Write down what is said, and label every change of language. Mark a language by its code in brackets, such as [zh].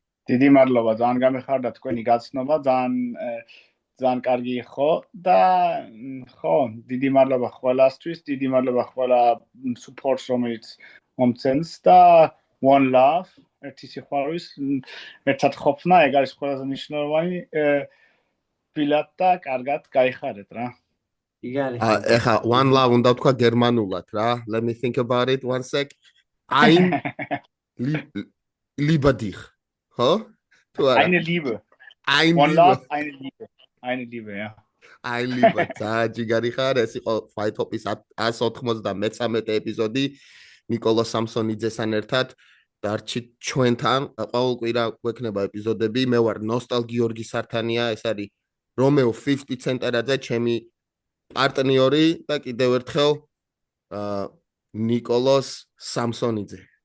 [ka] დიდი მადლობა ძალიან გამეხარდა თქვენი გაცნობა ძალიან კარგი იყო და ხო დიდი მადლობა ყველასთვის დიდი მადლობა ყველა support-ს რომელიც მომცემს და [en] one love [ka] ერთი სიყვარულის ერთად ყოფნა ეგ არის ყველაზე მნიშვნელოვანი ბილად და კარგად გაიხარეთ რა ეხა [en] one love [ka] უნდა თქვა გერმანულად რა [en] let me think about it one sec [de] ein lieber dich [ka] ხო თუ არა [de] eine liebe ein [en] one love [de] eine liebe ja ein lieber [ka] ჯიგარი ხარ ეს იყო Fight Hop-ის 193 ეპიზოდი ნიკოლოზ სამსონიძესთან ერთად დარჩით ჩვენთან ყოველ კვირა გვექნება ეპიზოდები მე ვარ ნოსტალ გიორგი სართანია ეს არის რომეო 50 ცენტერაძე ჩემი პარტნიორი და კიდევ ერთხელ ნიკოლოზ სამსონიძე